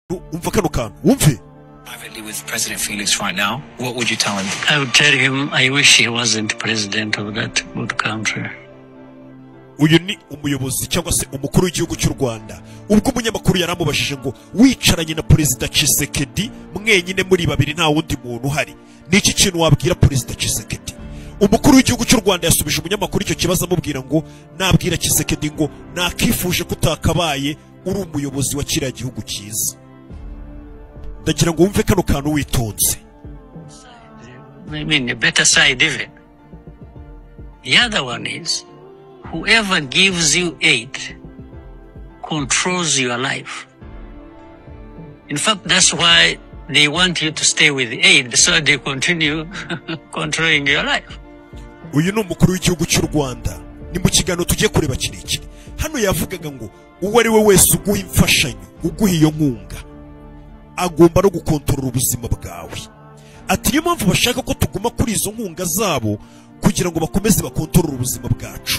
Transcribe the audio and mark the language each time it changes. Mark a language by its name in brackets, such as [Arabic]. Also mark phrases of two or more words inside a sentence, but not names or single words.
[Kinyarwanda] umva kano kantu wumve. [English] Privately with President Felix right now, what would you tell him? I would tell him I wish he wasn't president of that good country. [Kinyarwanda] Uyu ni umuyobozi cyangwa se umukuru w'igihugu cy'u Rwanda ubwo umunyamakuru yaramubashije ngo wicaranye na Perezida Tshisekedi mwenyine muri babiri nta wundi muntu uhari, niki kintu wabwira Perezida Tshisekedi? Umukuru w'igihugu cy'u Rwanda yasubije umunyamakuru icyo kibazo amubwira ngo nabwira Tshisekedi ngo nakifuje kutakabaye uri umuyobozi wa kiriya gihugu cyiza. Ndagira ngo wumve kano kantu witonze. [English] I mean, a better side even. The other one is, whoever gives you aid controls your life. In fact, that's why they want you to stay with the aid, so they continue controlling your life. [Kinyarwanda] Uyu ni umukuru w'igihugu cy'u Rwanda, ni mu kiganiro tugiye kureba kirekire. Hano yavugaga ngo uwo ari we wese uguha imfashanyo, uguha iyo nkunga, agomba no gukontorora ubuzima bwawe. Ati niyo mpamvu bashaka ko tuguma kuri izo nkunga zabo kugira ngo bakomeze bakontorora ubuzima bwacu.